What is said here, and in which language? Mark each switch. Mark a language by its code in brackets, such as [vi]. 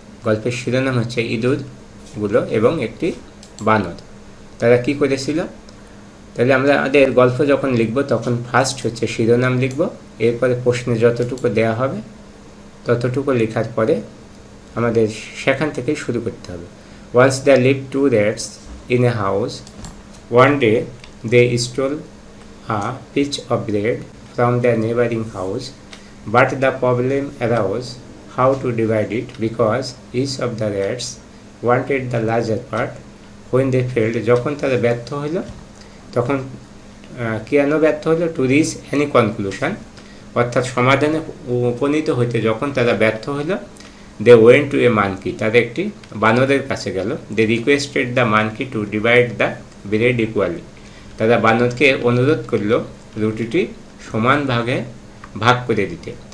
[bn] গল্পের শিরোনাম হচ্ছে ইঁদুরগুলো এবং একটি বানর। তারা কি করেছিল? তাহলে আমরা আমাদের গল্প যখন লিখব তখন ফার্স্ট হচ্ছে শিরোনাম লিখব, এরপরে প্রশ্নে যতটুকু দেয়া হবে ততটুকু লেখার পরে আমাদের সেখান থেকেই শুরু করতে হবে। [en] Once there lived two rats in a house. One day they stole a piece of bread from their neighboring house, but the problem arose how to divide it because each of the rats wanted the larger part. When they failed, [bn] যখন তারা ব্যর্থ হলো তখন কেন ব্যর্থ হলো? [en] to reach any conclusion, [bn] অর্থাৎ সমাধানে উপনীত হইতে যখন তারা ব্যর্থ হলো, [en] they went to a monkey, [bn] তারা একটি বানরের কাছে গেল। [en] they requested the monkey to divide the bread equally, [bn] তারা বানরকে অনুরোধ করল রুটিটি সমান ভাগে ভাগ করে দিতে।